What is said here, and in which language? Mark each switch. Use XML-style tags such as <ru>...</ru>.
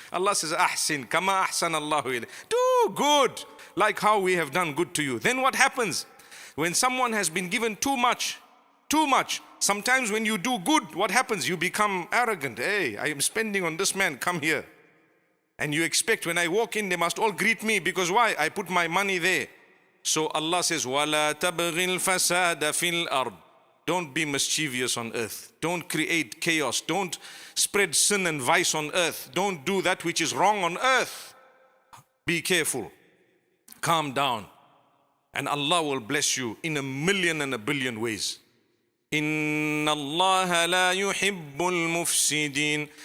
<en>Allah says,</en> <ar>Ahsin, kama ahsan Allahu ilayk.</ar> <en>Do good, like how we have done good to you. Then what happens? When someone has been given too much, sometimes when you do good, what happens? You become arrogant. Hey, I am spending on this man, come here. And you expect when I walk in, they must all greet me, because why? I put my money there. So Allah says,</en> <ar>وَلَا تَبْغِ الْفَسَادَ فِي الْأَرْضِ.</ar> <en>Don't be mischievous on earth. Don't create chaos. Don't spread sin and vice on earth. Don't do that which is wrong on earth. Be careful. Calm down. And Allah will bless you in 1,000,000 and 1,000,000,000 ways.</en> <ar>Inna Allah la yuhibbul mufsidin.</ar>